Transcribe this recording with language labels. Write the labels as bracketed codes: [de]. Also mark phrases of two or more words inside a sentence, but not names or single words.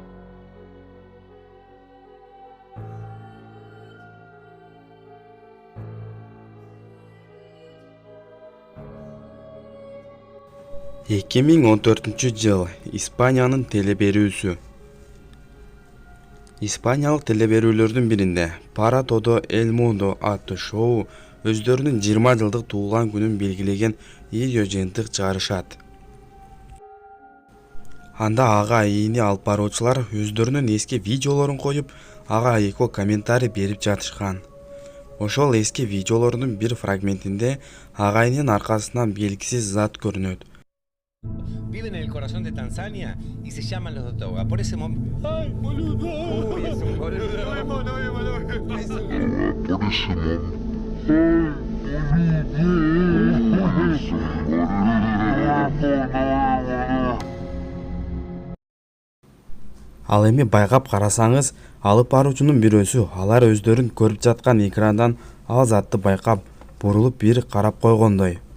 [ky] Эки миң 14 жыл Испаниянын телеберүүсү. Испаниялык телеберүүлөрдүн биринде Para todo el mundo аттуу шоу өздөрүнүн 20 жылдык туулган күнүн белгилеген видео жыйынтык чыгарышат. Анда ага ийини алып баруучулар өздөрүнүн эски видеолорун коюп, ага эко комментарий берип жатышкан. Ошол эски видеолордун бир фрагментинде агайынын аркасынан белгисиз зат көрүнөт. [es] Viven en el corazón de Tanzania y se llaman los Dotoga. Por ese momento... ¡Ay, boludo! Uy, es un boludo. No es boludo. Es un... [ky] Ал эми байкап карасаңыз, алып баруучунун бирөөсү алар өздөрүн көрүп жаткан экрандан ал затты байкап, бурулуп бир карап койгондой.